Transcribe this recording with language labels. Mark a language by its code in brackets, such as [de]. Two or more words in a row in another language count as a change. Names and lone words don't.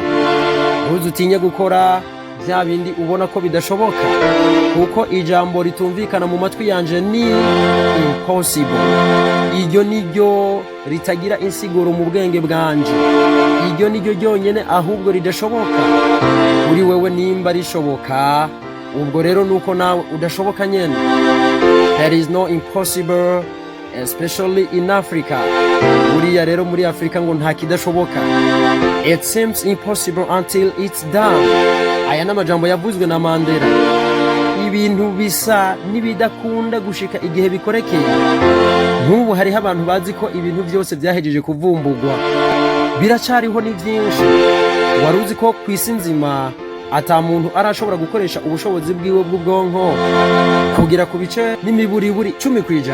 [rn] Ntuzutinye gukora bya bindi ubona ko bidashoboka, kuko ijambo ritumvikana mu matwi yanje ni impossible. Iryo niryo ritagira insiguro mu bwenge bwanje. Iryo niryo ryonyene ahubwo ridashoboka. Uri wewe nimba rishoboka, ubwo rero nuko nawe udashoboka nyene. [en] There is no impossible, especially in Africa. [rn] Buriya rero muri Afrika ngo nta kidashoboka. [en] It seems impossible until it's done. [rn] Aya n'amajambo yavuzwe na Mandela. Ibintu bisa nibidakunda gushika igihe bikorekeye. Nk'ubu hariho abantu bazi ko ibintu byose byahejeje kuvumbugwa. Biracariho ni byinshi. Waruzi ko kwisi nzima ata muntu arashobora gukoresha ubushobozi bwiwe bw'ubwonko kugira ku bice n'imiburiburi 10%.